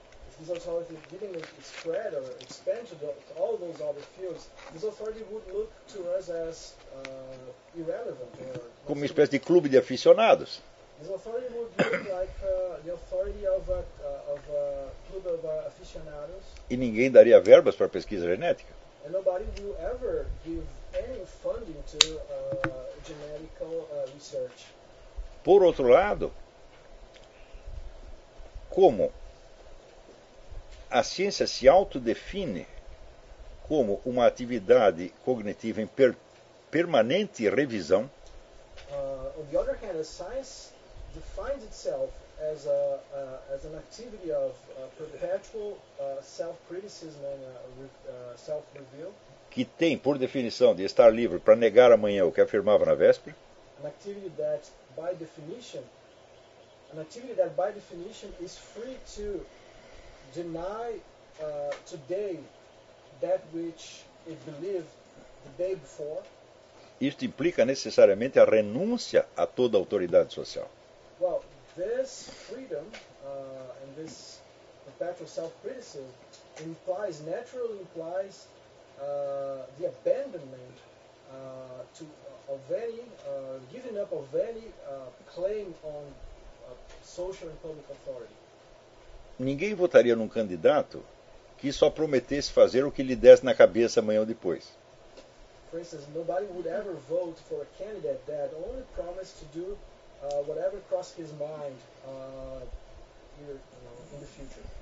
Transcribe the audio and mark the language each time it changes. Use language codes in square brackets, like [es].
[en] If this authority didn't spread or expand to all those other fields, this authority would look to us as irrelevant. [pt] Como uma espécie de clube de aficionados. [en] This authority would look like the authority of a club of aficionados. [pt] E ninguém daria verbas para a pesquisa genética. [en] And nobody will ever give any funding to genetic research. [pt] Por outro lado, como a ciência se autodefine como uma atividade cognitiva em permanente revisão, [en] on the other hand, a science defines itself as as an activity of perpetual self-criticism and self-review, [pt] que tem por definição de estar livre para negar amanhã o que afirmava na véspera. [en] An activity that by definition is free to deny today that which it believed the day before. [pt] Isto implica necessariamente a renúncia a toda a autoridade social. [en] Well, this freedom and this perpetual self-criticism implies, naturally implies, the abandonment to of any giving up of any claim on social and public authority. [pt] Ninguém votaria num candidato que só prometesse fazer o que lhe desse na cabeça amanhã ou depois. [en] For instance, nobody would ever vote for a candidate that only promised to do whatever crossed his mind in the future.